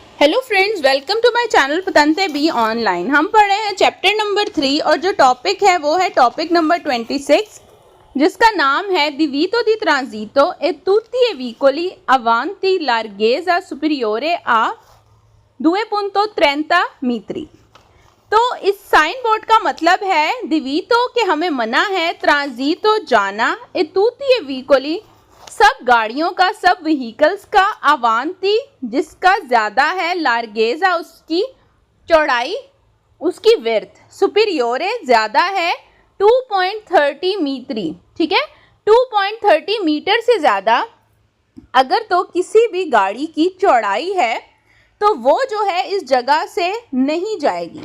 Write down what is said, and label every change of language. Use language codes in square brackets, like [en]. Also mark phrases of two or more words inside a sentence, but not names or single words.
[en] Hello friends, welcome to my channel पतंते बी ऑनलाइन। [hi] हम पढ़ रहे हैं [en] chapter number [hi] 3 और जो टॉपिक है वो है [en] topic number [hi] 26, जिसका नाम है [it] Divieto di transito e tutti i vicoli avanti larghezza superiore a 2.30 metri। [hi] तो इस साइन बोर्ड का मतलब है दिवीतो के हमें मना है, ट्रांजितो जाना, ए [it] tutti i vicoli [hi] सब गाड़ियों का, सब व्हीकल्स का, अवांती जिसका ज़्यादा है, लार्गेजा उसकी चौड़ाई, उसकी विर्थ, सुपीरियोरे ज़्यादा है, 2.30 मीटरी, ठीक है, 2.30 मीटर से ज़्यादा अगर तो किसी भी गाड़ी की चौड़ाई है तो वो जो है इस जगह से नहीं जाएगी।